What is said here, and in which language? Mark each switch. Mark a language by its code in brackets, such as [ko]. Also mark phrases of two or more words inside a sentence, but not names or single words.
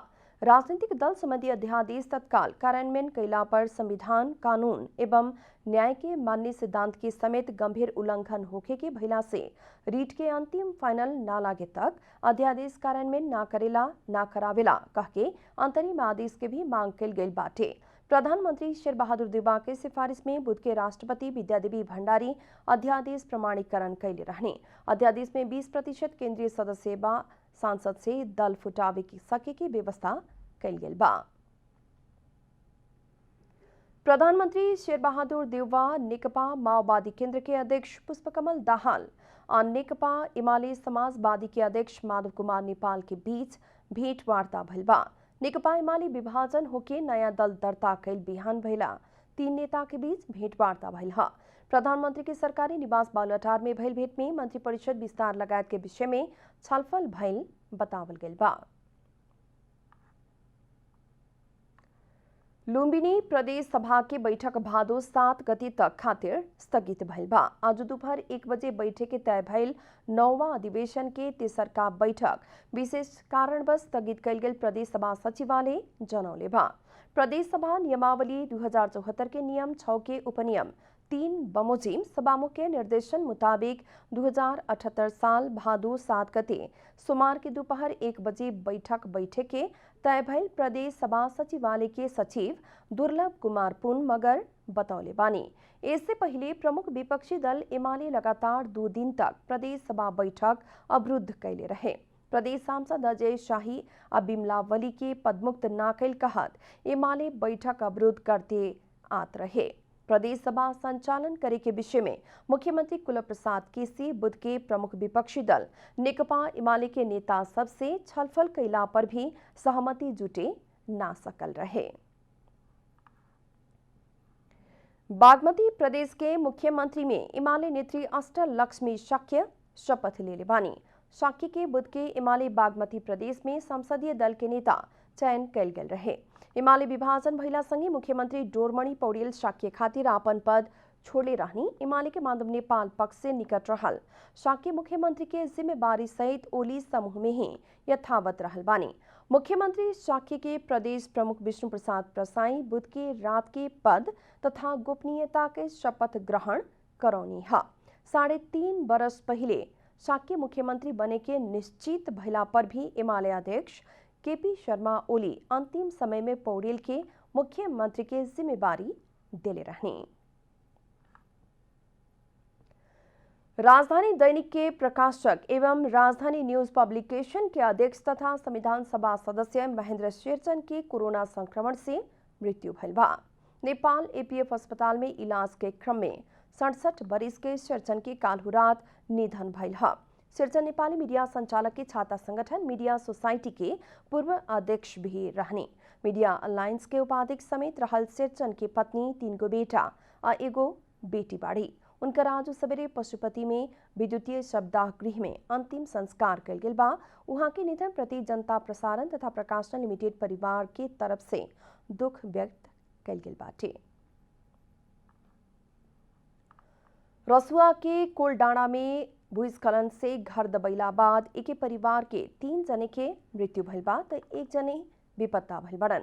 [bho] राजनीतिक दल संबंधी अध्यादेश तत्काल कार्यान्वयन कैला पर संविधान, कानून एवं न्याय के मान्य सिद्धांत के समेत गंभीर उल्लंघन होखे के भइला से रीट के अंतिम फाइनल ना लागे तक अध्यादेश कार्यान्वयन ना करेला ना करावेला कह के अंतरिम आदेश के भी मांग कल गई बाटे। प्रधानमंत्री शेरबहादुर देउबा के सिफारिश में बुध के राष्ट्रपति विद्यादेवी भंडारी अध्यादेश प्रमाणीकरण कैले रहने। अध्यादेश में 20% केंद्रीय सदस्य बा सांसद से दल फुटावे की सके की व्यवस्था कैल गेल बा। प्रधानमंत्री शेरबहादुर देउबा नेकपा माओवादी केंद्र के अध्यक्ष पुष्पकमल दाहाल और नेकपा एमाले समाजवादी के अध्यक्ष माधव कुमार नेपाल के बीच भेंटवार्ता भइल बा। नेकपा एमाले विभाजन होके नया दल दर्ता कैल बिहान भइला 3 नेता के बीच भेंटवार्ता भइल ह। प्रधानमंत्री के सरकारी निवास बालुवाटार में भइल भेंट में मंत्रिपरिषद विस्तार लगायत के विषय में छलफल भइल बतावल गेल बा। लुम्बिनी प्रदेश सभा के बैठक भादो 7 गते तक खातिर स्थगित भइल बा। आज दोपहर 1 बजे बैठक के तय भइल 9वां अधिवेशन के तेसर का बैठक विशेष कारणवश स्थगित कैल गेल प्रदेश सभा सचिवालय जनौले बा। प्रदेश सभा नियमावली 2074 के नियम 6 के उपनियम 3 बमोजिम सभामुख के निर्देशन मुताबिक 2078 साल भादो 7 गते सोमवार के दोपहर 1 बजे बैठक के तय भइल प्रदेश सभा सचिवालय के सचिव दुर्लभ कुमार पुन मगर बतौले बानी। इससे पहले प्रमुख विपक्षी दल एमाले लगातार 2 दिन तक प्रदेश सभा बैठक अवरुद्ध कैले रहे। प्रदेश सांसद अजय शाही और बिमलावली के पदमुक्त ना कैल कहत एमाले बैठक अवरुद्ध करते आत रहे। प्रदेश सभा संचालन करे के विषय में मुख्यमंत्री कुलप्रसाद केसी बुध के प्रमुख विपक्षी दल नेकपा एमाले के नेता सबसे छलफल कैला पर भी सहमति जुटे ना सकल रहे। बागमती प्रदेश के मुख्यमंत्री में एमाले नेत्री अष्टलक्ष्मी शाक्य शपथ ले बानी। शाक्य के बुध के एमाले बागमती प्रदेश में संसदीय दल के नेता चयन कैल गेल रहे। एमाले विभाजन भइला संगे मुख्यमंत्री डोरमणि पौडेल शाक्य खातिर आपन पद छोड़े रहनी। एमाले के माधव नेपाल पक्ष से निकट रहल शाक्य मुख्यमंत्री के जिम्मेवारी सहित ओली समूह में ही यथावत रहल बानी। मुख्यमंत्री शाक्य के प्रदेश प्रमुख विष्णु प्रसाद प्रसाई बुध के रात के पद तथा गोपनीयता के शपथ ग्रहण करौनी है। 3.5 बरस पहले शाक्य मुख्यमंत्री बने के निश्चित भइला पर भी एमाले अध्यक्ष केपी शर्मा ओली अंतिम समय में पौडेल के मुख्यमंत्री के जिम्मेवारी दिले रहने। राजधानी दैनिक के प्रकाशक एवं राजधानी न्यूज पब्लिकेशन के अध्यक्ष तथा संविधान सभा सदस्य महेंद्र शेरचन की कोरोना संक्रमण से मृत्यु भइल बा। नेपाल एपीएफ अस्पताल में इलाज के क्रम में 67 वर्ष के शेरचन की काल्हु रात निधन भइल ह। शेरचन नेपाली मीडिया संचालक के छाता संगठन मीडिया सोसाइटी के पूर्व अध्यक्ष भी रहने। मीडिया अलायंस के उपाध्यक्ष समेत रहल शेरचन की पत्नी 3 गो बेटा और एगो बेटी बाड़ी। उनकर आज सवेरे पशुपति में विद्युतीय शवदाह गृह में अंतिम संस्कार कल गेल बा। उहाँ के निधन प्रति जनता प्रसारण तथा प्रकाशन लिमिटेड परिवार के तरफ से दुख व्यक्त कल गेल बाटे। रसुआ के कोलडाँडा में भूस्खलन से घर दबैला बाद एके परिवार के 3 जने के मृत्यु भइल बा त 1 जने बेपत्ता भइल बड़न।